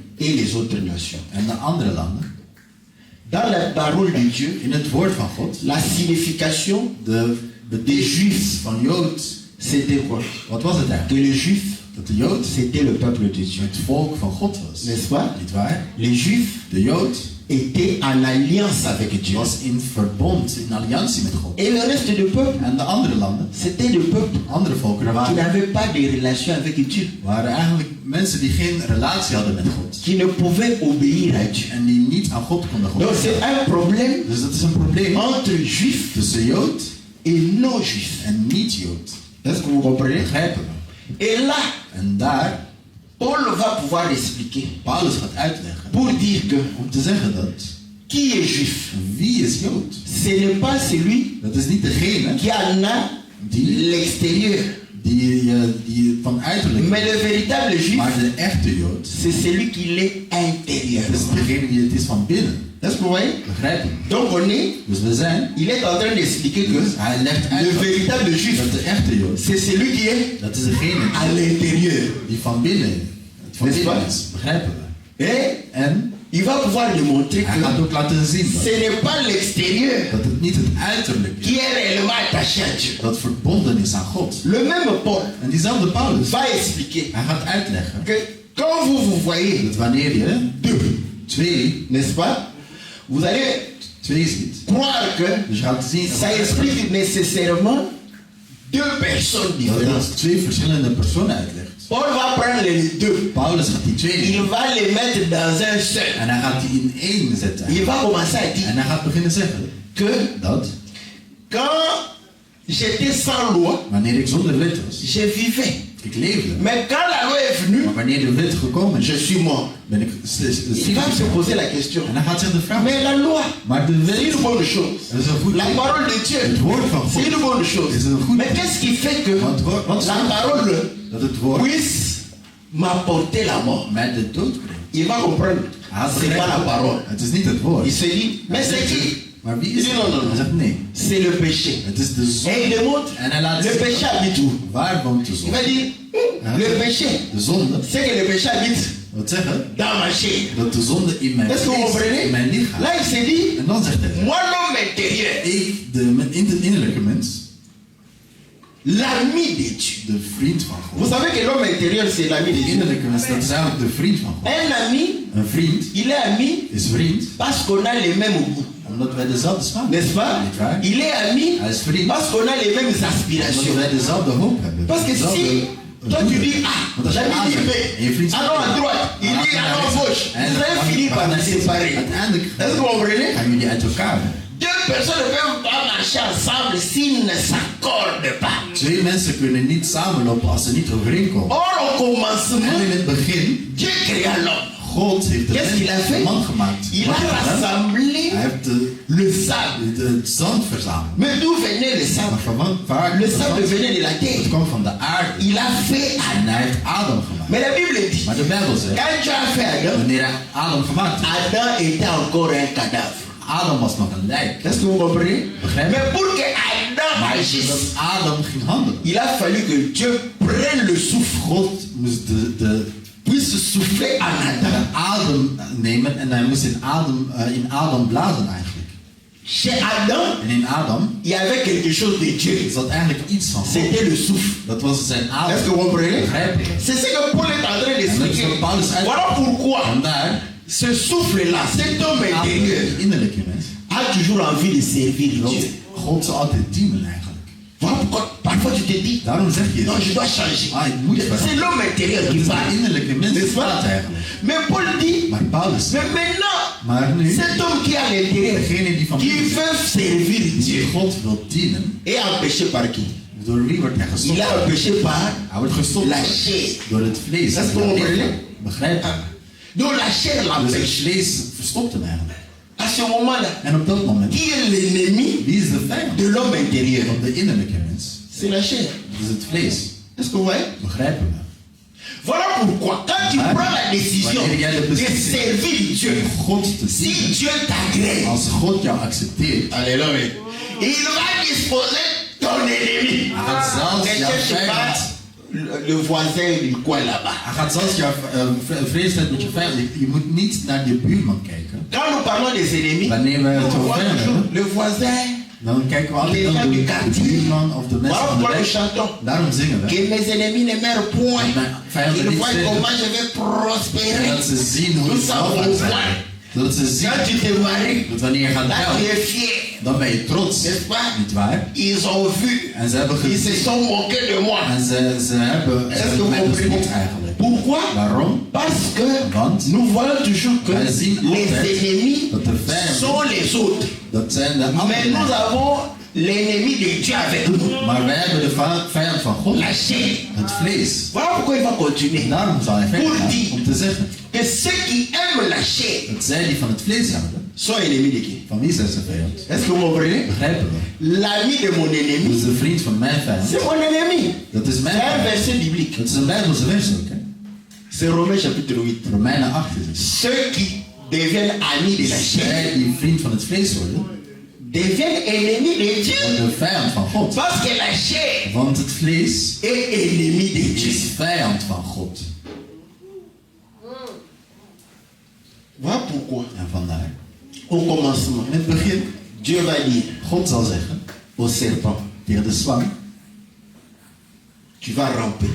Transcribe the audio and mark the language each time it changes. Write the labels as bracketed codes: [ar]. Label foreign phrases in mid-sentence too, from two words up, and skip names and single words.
[fr] et les autres nations. [nl] en de andere landen. [fr] Dans la parole de Dieu, [nl] In het woord van God, [fr] la signification [nl] de betekenis van Jood, [fr] c'était quoi? [nl] wat was het [fr] Que [nl] eigenlijk? [fr] les Juifs, [nl] Dat de Jood [fr] c'était le peuple de Dieu. [nl] het volk van God was. [fr] N'est-ce pas? [nl] Niet waar? [fr] Les Juifs [nl] De Jood [fr] étaient en alliance avec Dieu. [nl] was in verbond, in alliantie met God. [fr] Et le reste du peuple, [nl] En de andere landen, [fr] c'était le peuple [nl] andere volkeren [fr] qui [nl] waren, [fr] n'avait pas de relation avec Dieu, [nl] waren eigenlijk mensen die geen relatie hadden met God. [fr] qui ne pouvaient obéir à Dieu. [nl] En die niet aan God konden [fr] Donc [nl] gehoorzamen. [fr] c'est un problème [nl] Dus dat is een probleem [fr] entre Juifs [nl] tussen Jood [fr] et non-Juifs. [nl] en niet-Jood. [fr] Est-ce que vous comprenez? [nl] Begrijpen we? [fr] Et là, [nl] En daar, [fr] Paul va pouvoir expliquer [nl] Paulus gaat uitleggen, [fr] pour dire que [nl] om te zeggen dat, [fr] qui est Juif? [nl] wie is Jood? [fr] Ce n'est pas celui [nl] Dat is niet degene [fr] qui en a [nl] die, [fr] l'extérieur, [nl] die van uiterlijk, [fr] mais le véritable Juif, [nl] maar de echte Jood, [fr] c'est celui qui l'est intérieur. [nl] dat is degene die het is van binnen. [fr] Est-ce que vous voyez? [nl] Begrijpen we? [fr] Donc on est, [nl] Dus we zijn, [fr] il est en train d'expliquer que [nl] dus hij legt uit [fr] le [nl] dat, [fr] véritable Juif, [nl] dat de echte Jood, [fr] c'est celui qui est [nl] dat is degene [fr] à l'intérieur. [nl] die van binnen, het van [fr] N'est-ce [nl] binnen [fr] pas? [nl] is. Begrijpen we? [fr] Et [nl] En [fr] il va pouvoir démontrer [nl] hij gaat [fr] que [nl] ook laten zien [fr] ce n'est pas l'extérieur [nl] dat het niet het uiterlijk is, [fr] qui est réellement attaché à Dieu. [nl] dat verbonden is aan God. [fr] Le même Paul [nl] En diezelfde Paulus, [fr] va expliquer [nl] hij gaat uitleggen [fr] que quand vous voyez [nl] dat wanneer je twee [fr] n'est-ce pas, vous allez [nl] ziet, [fr] croire que [nl] dus je gaat zien [fr] ça explique nécessairement deux personnes [nl] dat [fr] différentes. [nl] het twee verschillende personen uitlegt. [fr] Paul va prendre les deux. [nl] Paulus gaat die twee [fr] Il [nl] nemen [fr] va les mettre dans un seul. [nl] en hij gaat die in één zetten. [fr] Il va commencer à dire [nl] En hij gaat beginnen zeggen [fr] que [nl] dat [fr] quand j'étais sans loi, [nl] wanneer ik zonder wet was, [fr] je vivais. [nl] ik leefde. [fr] Mais quand la loi est venue, [nl] Maar wanneer de wet gekomen [fr] je [nl] is, [fr] suis mort. [nl] ben ik [fr] Il va se poser la question. [nl] En dan gaat zich de vraag [fr] Mais la loi, [nl] maar de [fr] c'est [nl] wet, [fr] une bonne chose. [nl] dat is een goed [fr] La [nl] ding. [fr] parole de Dieu, [nl] Het woord van [fr] c'est [nl] God [fr] une bonne chose. [nl] is een goed [fr] Mais [nl] ding. [fr] qu'est-ce qui fait que [nl] Want wat [fr] la [nl] zorgt [fr] parole [nl] dat het woord [fr] puisse m'apporter la mort? [nl] mij de dood brengt? [fr] Il va comprendre. [nl] Hij had [fr] C'est pas la [nl] begrepen, [fr] parole. [nl] het is niet het woord. [fr] Il se dit, mais [nl] Hij [fr] c'est [nl] zegt, [fr] qui? [nl] maar wie [fr] Il [nl] is [fr] dit [nl] het? [fr] non, non, [nl] Hij [fr] non. [nl] zegt nee. [fr] C'est le péché. [nl] Het is de [fr] Et il [nl] zonde. [fr] démontre, [nl] En hij laat [fr] le [nl] zien [fr] péché habite où? [nl] waar woont de [fr] Il va [nl] zonde. [fr] dire, le péché, [nl] De zonde, [fr] c'est que le péché habite [nl] wat zeggen? [fr] dans ma chair. [nl] Dat de zonde in mijn [fr] Est-ce que vous [nl] vlees, [fr] comprenez? [nl] in mijn lichaam. [fr] Là, il se dit, [nl] En dan zegt hij, [fr] moi, l'homme intérieur, [nl] ik, de innerlijke mens, [fr] l'ami de Dieu. [nl] de vriend van God. [fr] Vous savez que l'homme intérieur, c'est l'ami de [nl] De [fr] Dieu. [nl] innerlijke mens, dat is eigenlijk de vriend van God. [fr] Un ami, [nl] Een vriend [fr] il est ami [nl] is vriend [fr] parce qu'on a les mêmes goûts. [nl] omdat wij dezelfde smaak [fr] N'est-ce pas? [nl] Niet waar? [fr] Il est ami [nl] Hij is vriend [fr] parce qu'on a les mêmes [nl] omdat [fr] aspirations. [nl] wij dezelfde hoop hebben. [fr] Parce que [nl] Dezelfde [fr] si toi tu dis [nl] doelen. [fr] A, [nl] Want als je [fr] l'ami [nl] A [fr] dit [nl] zegt [fr] B, [nl] en je vriend [fr] allons à droite, il dit allons à gauche, vous allez finir par vous séparer. [nl] Uiteindelijk [fr] Est-ce que vous comprenez? [nl] gaan jullie uit elkaar. [fr] Deux personnes ne peuvent pas marcher ensemble s'ils ne s'accordent pas. [nl] Twee mensen kunnen niet samenlopen als ze niet overeenkomen. [fr] Or, au [nl] En [fr] commencement, [nl] in het begin, [fr] Dieu créa l'homme. [nl] God heeft [fr] Qu'est-ce qu'il a [nl] de [fr] fait? [nl] man gemaakt. [fr] Il [nl] Wat [fr] a [nl] heeft hij gedaan? [fr] rassemblé [nl] Hij heeft [fr] le sable. [nl] het zand verzameld. [fr] Mais d'où venait le [nl] Maar [fr] sable? [nl] van waar [fr] Le [nl] het [fr] sable [nl] zand? [fr] venait de la [nl] Het [fr] terre. [nl] kwam van de aarde. [fr] Il a fait [nl] En [fr] Adam. [nl] hij heeft Adam gemaakt. [fr] Mais la Bible dit, [nl] Maar de Bijbel zegt, [fr] quand Dieu a fait Adam, [nl] wanneer hij Adam gemaakt heeft, [fr] Adam était encore un cadavre. [nl] Adam was nog een lijk. [fr] Est-ce que vous comprenez? [nl] Begrijp je? [fr] Mais pour que Adam [nl] Maar [fr] agisse, [nl] zodat Adam ging handelen. [fr] il a fallu que Dieu prenne le souffle, [nl] God moest [fr] puisse souffler en Adam. [nl] de adem nemen en hij moest in Adam blazen eigenlijk. [fr] Chez Adam, [nl] En in Adam [fr] il y avait quelque chose de Dieu. [nl] zat eigenlijk iets van God. [fr] C'était le souffle. [nl] Dat was zijn [fr] Est-ce [nl] adem. [fr] que vous comprenez? [nl] Begrijp je? [fr] C'est ce que Paul est en train d'expliquer. [nl] En dat is wat Paulus uit- [fr] Voilà pourquoi [nl] Vandaar, [fr] ce souffle-là, cet homme [nl] Adam, [fr] intérieur, [nl] de innerlijke mens, [fr] a toujours envie de servir [nl] wil [fr] Dieu. [nl] God zal altijd dienen eigenlijk. [fr] Voilà pourquoi parfois tu te dis, [nl] Daarom zeg je, [fr] non, je dois changer. [nl] ik moet [fr] C'est [nl] veranderen. [fr] l'homme intérieur [nl] Het [fr] qui [nl] is de [fr] parle. [nl] innerlijke mens die [fr] N'est-ce pas? [nl] praat eigenlijk. [fr] Mais Paul dit, [nl] Maar Paulus, [fr] mais maintenant, [nl] maar nu, [fr] cet homme qui est à l'intérieur, [nl] degene die van [fr] qui [nl] binnen [fr] veut servir [nl] die [fr] Dieu, [nl] God wil dienen, [fr] est empêché par qui? [nl] door wie wordt hij [fr] Il [nl] gestopt? [fr] est empêché par [nl] Hij wordt gestopt [fr] la chair. [nl] door het vlees. Dat is door het toch lichaam. onmogelijk? Begrijp je? [fr] Donc la chair [nl] Dus het [fr] l'empêche. [nl] vlees verstopt hem eigenlijk. [fr] À ce moment-là, [nl] En op dat moment, [fr] qui est l'ennemi [nl] wie is de vijand [fr] de l'homme intérieur? [nl] van de innerlijke mens? [fr] C'est la chair. [nl] Dat is het vlees. [fr] Est-ce que vous voyez? [nl] Begrijpen we? [fr] Voilà pourquoi, quand tu Ah. prends la décision [nl] Wanneer jij de [fr] de [nl] beslissing [fr] servir Dieu, [nl] om God te [fr] si [nl] dienen, [fr] Dieu t'agrée, [nl] als God jou accepteert, [fr] alléluia, il va disposer ton ennemi. [nl] hij gaat zelfs [fr] Ne [nl] jouw [fr] cherche [nl] vijand, [fr] pas le voisin du coin là-bas. [nl] hij gaat zelfs jouw vreesheid met je vijand. Je moet niet naar je buurman kijken. [fr] Quand nous parlons des ennemis, [nl] Wanneer we [fr] on [nl] het [fr] voit [nl] over [fr] toujours [nl] hebben, [fr] le voisin. [nl] dan kijken we altijd [fr] Les [nl] naar [fr] gens du [nl] de [fr] quartier. [nl] buurman of de mensen [fr] Voilà [nl] van de [fr] pourquoi nous [nl] weg. [fr] chantons. [nl] Daarom zingen we. [fr] Que mes ennemis ne meurent point. [nl] Vijanden [fr] Ils [nl] niet [fr] voient [nl] sterven. [fr] comment je vais prospérer. [nl] Zodat ze zien hoe [fr] Nous [nl] het [fr] savons [nl] zal zijn. [fr] voir. [nl] Zodat ze zien [fr] Quand tu te maries, [nl] dat wanneer je gaat [fr] là tu [nl] trouwen, [fr] es fier. [nl] dan ben je trots. [fr] N'est-ce pas? [nl] Niet waar? [fr] Ils ont vu. [nl] En ze hebben [fr] Ils se [nl] gezien. [fr] sont moqués de moi. [nl] En ze hebben [fr] Est-ce que vous [nl] mij [fr] comprenez? [nl] bespot eigenlijk. [fr] Pourquoi? [nl] Waarom? [fr] Parce que [nl] Want [fr] nous voyons toujours que [nl] wij zien [fr] les [nl] altijd [fr] ennemis [nl] dat de vijanden, [fr] sont les autres. [nl] dat zijn de [fr] Mais [nl] anderen. [fr] nous avons l'ennemi de Dieu avec nous. [nl] Maar wij hebben de vijand van God, [fr] La chair. [nl] het vlees. [fr] Voilà pourquoi il va continuer. [nl] Daarom zal hij verder [fr] Pour [nl] gaan [fr] dire [nl] om te zeggen [fr] que ceux qui aiment la chair [nl] dat zij die van het vlees houden, [fr] sont ennemis de qui? [nl] van wie zijn ze vijand? [fr] Est-ce que vous comprenez? [nl] Begrijpen we? [fr] L'ami de mon [nl] Dat [fr] ennemi, [nl] is de vriend van mijn vijand. [fr] c'est mon ennemi. [nl] Dat is mijn [fr] C'est un [nl] vijand. [fr] verset biblique. [nl] Dat is een Bijbelse vers ook, hè? [fr] C'est Romains chapitre 8. [nl] Romeinen 8 is het. [fr] Ceux qui deviennent amis de la chair [nl] Zij die vriend van het vlees worden, [fr] deviennent ennemis de Dieu. [nl] worden vijand van God. [fr] Parce que la chair [nl] Want het vlees [fr] est ennemi de Dieu. [nl] is vijand van God. [fr] Voilà pourquoi, [nl] En vandaar, [fr] au commencement, [nl] in het begin, [fr] Dieu va dire [nl] God zal zeggen [fr] au serpent, [nl] tegen de slang, [fr] tu vas ramper,